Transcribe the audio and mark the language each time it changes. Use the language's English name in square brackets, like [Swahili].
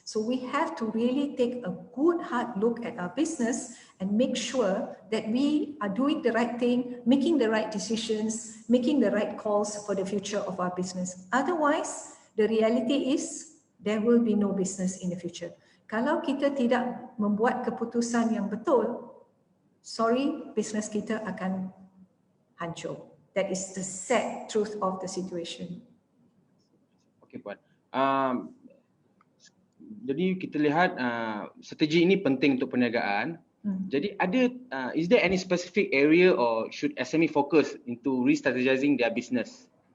[English] So we have to really take a good hard look at our business and make sure that we are doing the right thing, making the right decisions, making the right calls for the future of our business. Otherwise, the reality is there will be no business in the future. [Malay] Kalau kita tidak membuat keputusan yang betul, sorry, business kita akan hancur. [English] That is the sad truth of the situation. Okay, Puan. [Malay] Jadi kita lihat strategi ini penting untuk perniagaan. [English] Jadi is there any specific area or should SME focus into re-strategizing their business?